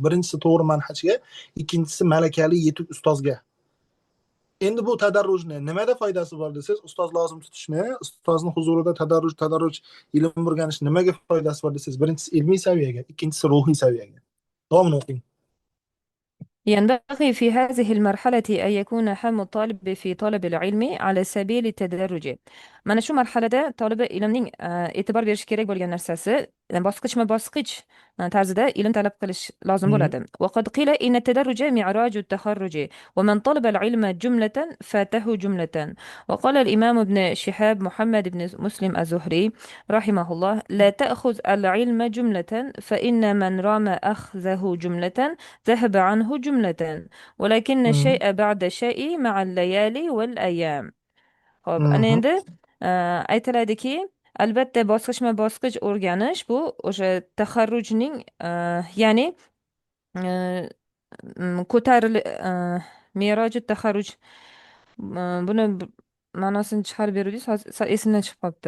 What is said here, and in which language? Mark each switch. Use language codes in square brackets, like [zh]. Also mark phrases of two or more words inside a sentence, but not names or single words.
[uz] Birinchisi to'g'ri manhajga, ikkinchisi malakali yetuk ustozga. Endi bu tadarrujni nimada foydasi bor desangiz, ustoz lozim tutishni, ustozni huzurida tadarruj ilm o'rganish nimaga foydasi bor desangiz, birinchisi ilmiy saviyaga, ikkinchisi ruhiy saviyaga. Davom o'qing. [ar] ينبغي في هذه المرحلة أن يكون هم الطالب في طلب العلم على سبيل التدرج. [uz] mana shu marhalada talaba ilmning e'tibor berishi kerak bo'lgan narsasi bosqichma-bosqich tarzida ilm talab qilish lozim Mhm. bo'ladi. [ar] وقد قيل إن التدرج معراج التخرج ومن طلب العلم جملة فاته جملة. وقال الإمام ابن شهاب محمد بن مسلم الزهري رحمه الله: لا تأخذ العلم جملة، فإن من رام أخذه جملة ذهب عنه جملة، ولكن Mhm. الشيء بعد شيء مع الليالي والأيام. [uz] Hop, ana Mhm. endi aytiladiki, albatta bosqichma-bosqich o'rganish bu o'sha taxarrujning ya'ni ko'taril meroji taxarruj buni ma'nosini chiqarib beruvdik, esimdan chiqib qolibdi.